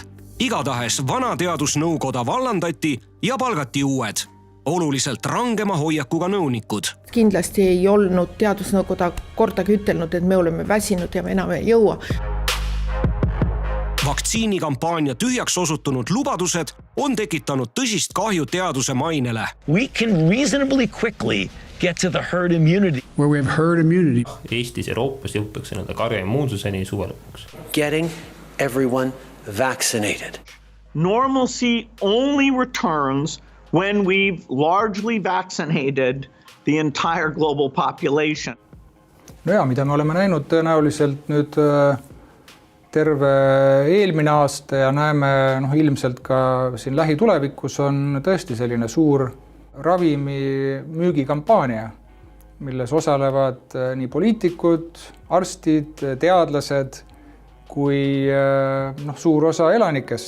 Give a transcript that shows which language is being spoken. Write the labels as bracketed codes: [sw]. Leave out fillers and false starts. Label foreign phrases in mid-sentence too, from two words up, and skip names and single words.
[et] Igatahes vana teadusnõukoda vallandati ja palgati uued, oluliselt rangema hoiakuga nõunikud. Kindlasti ei olnud teadusnõukoda kordagi ütelnud, et me oleme väsinud ja me enam ei jõua. Vaktsiinikampaania tühjaks osutunud lubadused on tekitanud tõsist kahju teaduse mainele. [en] We can reasonably quickly get to the herd immunity. Where we have herd immunity. [et] Eestis ja Euroopas jõutakse karja immuunsuseni suve lõpuks. [en] Getting everyone vaccinated. Normalcy only returns when we've largely vaccinated the entire global population. [et] No ja, mida me oleme näinud tõenäoliselt nüüd terve eelmine aasta ja näeme ilmselt ka siin lähitulevikus on tõesti selline suur ravimi müügikampaania, milles osalevad nii poliitikud, arstid, teadlased kui suur osa elanikest.